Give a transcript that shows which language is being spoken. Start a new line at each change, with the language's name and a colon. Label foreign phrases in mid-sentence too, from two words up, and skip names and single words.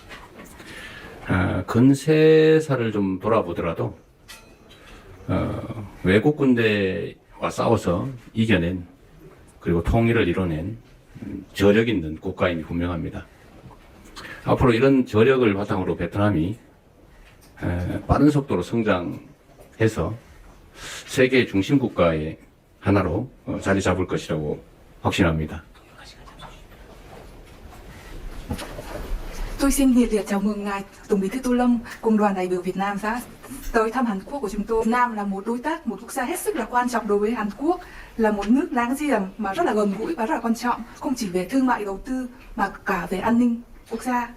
Korean: 근 3살을 좀 돌아보더라도 외국 군대와 싸워서 이겨낸 그리고 통일을 이뤄낸 저력 있는 국가임이 분명합니다. 앞으로 이런 저력을 바탕으로 베트남이 빠른 속도로 성장해서 세계 중심 국가의 하나로 자리 잡을 것이라고 확신합니다.
Vietnamese: Tôi xin nhiệt liệt chào mừng ngài Tổng Bí thư Tô Lâm cùng đoàn đại biểu Việt Nam đã tới thăm Hàn Quốc của chúng tôi. Việt Nam là một đối tác, một quốc gia hết sức là quan trọng đối với Hàn Quốc, là một nước láng giềng mà rất là gần gũi và rất là quan trọng, không chỉ về thương mại đầu tư mà cả về an ninh quốc gia.